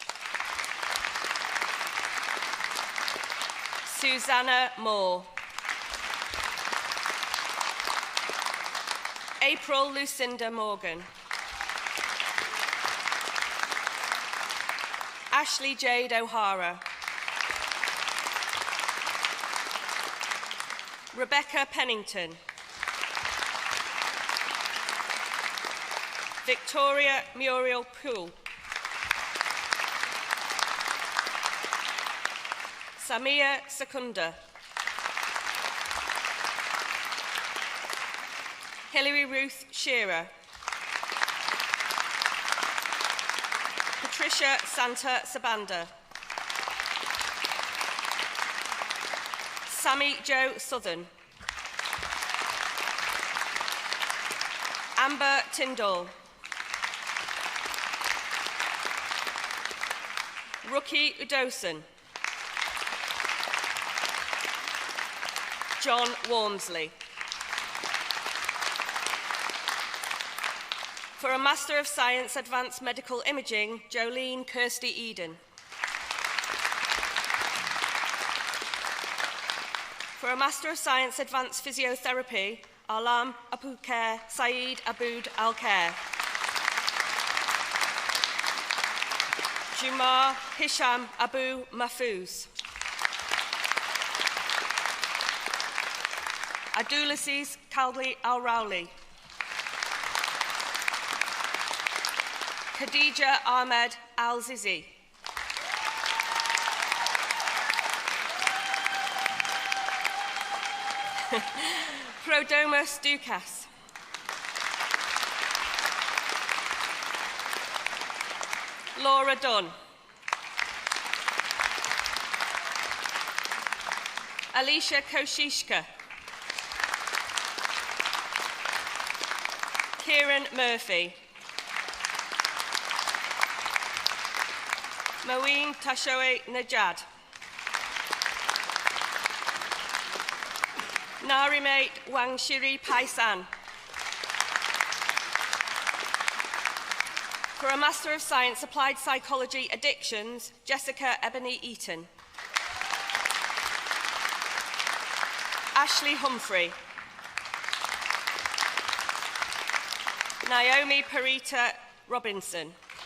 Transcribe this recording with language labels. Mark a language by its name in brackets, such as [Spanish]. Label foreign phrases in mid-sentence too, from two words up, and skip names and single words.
[English] Susanna Moore. April Lucinda Morgan. Ashley Jade O'Hara. Rebecca Pennington. Victoria Muriel Poole. Samia Secunda. Hilary Ruth Shearer. Patricia Santa Sabanda. Sammy Jo Southern. Amber Tyndall. Rookie Udoson. John Walmsley. For a Master of Science Advanced Medical Imaging, Jolene Kirsty Eden. For a Master of Science Advanced Physiotherapy, Alam Abukhair Saeed Aboud Al-Khair. Jumar Hisham Abu Mahfouz. Abdulaziz Kaldi Al-Rowli. Khadija Ahmed Al-Zizi. Prodomus Dukas. Laura Dunn. Alicia Koshishka. Kieran Murphy. Moeen Tashoe Najad. Narimate Wangshiri Paisan. For a Master of Science Applied Psychology Addictions, Jessica Ebony Eaton. Ashley Humphrey. Naomi Parita Robinson.